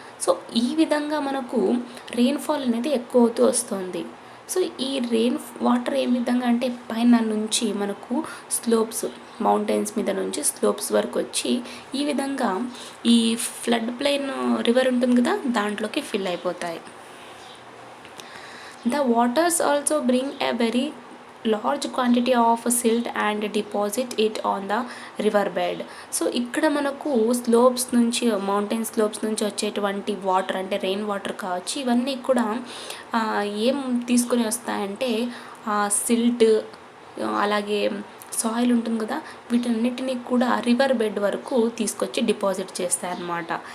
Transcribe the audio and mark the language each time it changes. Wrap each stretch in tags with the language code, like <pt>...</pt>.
<te>So ఈ విధంగా మనకు రెయిన్ఫాల్ అనేది ఎక్కువ అవుతూ వస్తుంది. సో ఈ రెయిన్ వాటర్ ఏ విధంగా అంటే పైన నుంచి మనకు స్లోప్స్, మౌంటైన్స్ మీద నుంచి స్లోప్స్ వరకు వచ్చి ఈ విధంగా ఈ ఫ్లడ్ ప్లెయిన్ రివర్ ఉంటుంది కదా, దాంట్లోకి ఫిల్ అయిపోతాయి.</te> <en>The waters also bring a very large quantity of silt and deposit it on the river bed.</en> <te>So ఇక్కడ మనకు స్లోప్స్ నుంచి, మౌంటైన్ స్లోప్స్ నుంచి వచ్చేటువంటి వాటర్, అంటే రెయిన్ వాటర్ కావచ్చు, ఇవన్నీ కూడా ఏం తీసుకొని వస్తాయంటే సిల్ట్, అలాగే సాయిల్ ఉంటుంది కదా, వీటన్నిటిని కూడా రివర్ బెడ్ వరకు తీసుకొచ్చి డిపాజిట్ చేస్తాయన్నమాట.</te>